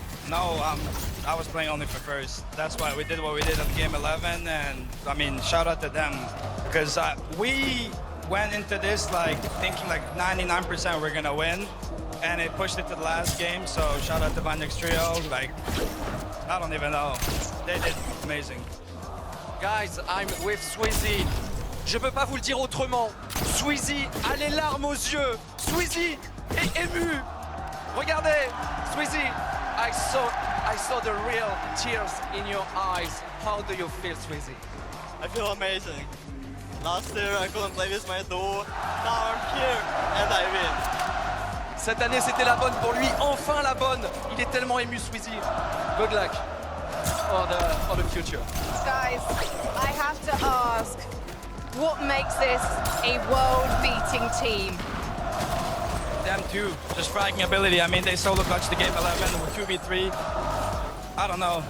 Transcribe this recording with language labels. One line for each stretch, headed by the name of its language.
English: No, I was playing only for first. That's why we did what we did at game 11, and I mean, shout out to them, because we went into this like thinking like 99% we're gonna win, and it pushed it to the last game. So shout out to Vanix Trio. Like, I don't even know, they did amazing. Guys, I'm with Swizzy.
French: Je peux pas vous le dire autrement. Swizzy a les larmes aux yeux. Swizzy est ému. Regardez,
English: Swizzy, I saw the real tears in your eyes. How do you feel, Swizzy? I feel amazing. Last year I couldn't play with my duo. Now I'm here and I win.
French: Cette année, c'était la bonne pour lui. Enfin la bonne. Il est tellement ému, Swizzy.
English: Good luck for the future. Guys, I have to ask, what makes this a world-beating team? Them too, just fragging ability. I mean, they solo clutched the game 11 with 2v3. I don't know.